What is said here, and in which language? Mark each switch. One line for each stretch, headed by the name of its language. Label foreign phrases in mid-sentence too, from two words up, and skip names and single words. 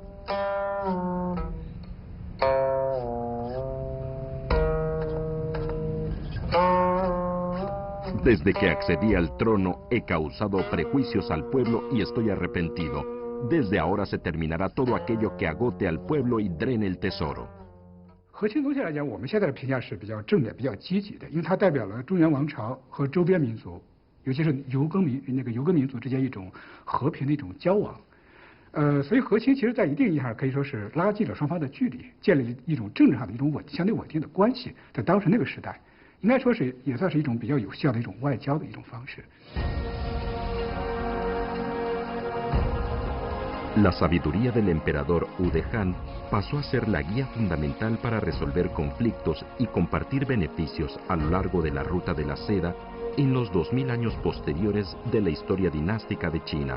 Spanish: Desde que accedí al trono he causado prejuicios al pueblo y estoy arrepentido. Desde ahora se terminará todo aquello que agote al pueblo y drene el tesoro.
Chinese: 和亲总体来讲，我们现在的评价是比较正面、比较积极的，因为它代表了中原王朝和周边民族，尤其是游耕民族之间一种和平的一种交往。所以和亲其实在一定意义上可以说是拉近了双方的距离，建立一种政治上的一种相对稳定的关系。在当时那个时代，应该说是也算是一种比较有效的一种外交的一种方式。
Spanish: La sabiduría del emperador Wu de Han pasó a ser la guía fundamental para resolver conflictos y compartir beneficios a lo largo de la ruta de la seda en los 2000 años posteriores de la historia dinástica de China.